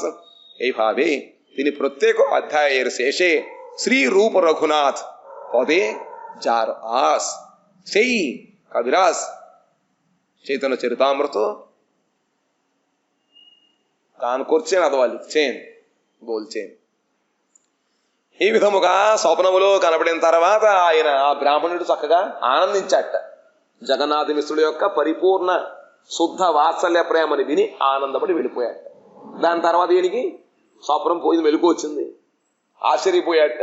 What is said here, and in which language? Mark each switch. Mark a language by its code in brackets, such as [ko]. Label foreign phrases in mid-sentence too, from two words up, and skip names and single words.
[bn] এইভাবে তিনি প্রত্যেক অধ্যায়ের শেষে শ্রী রূপ রঘুনাথ পদে যার আস, সেই কবিরাজ চৈতন্য চরিতামৃত গান করছেন অথবা লিখছেন, বলছেন। [te] ఈ విధముగా స్వప్నములో కనబడిన తర్వాత ఆయన ఆ బ్రాహ్మణుడు చక్కగా ఆనందించాట. జగన్నాథ మిశ్రుడు యొక్క పరిపూర్ణ శుద్ధ వాత్సల్య ప్రేమని విని ఆనందపడి వెళ్ళిపోయాట. దాని తర్వాత ఈయనకి స్వప్నం పోయింది, మెలకు వచ్చింది, ఆశ్చర్యపోయాట.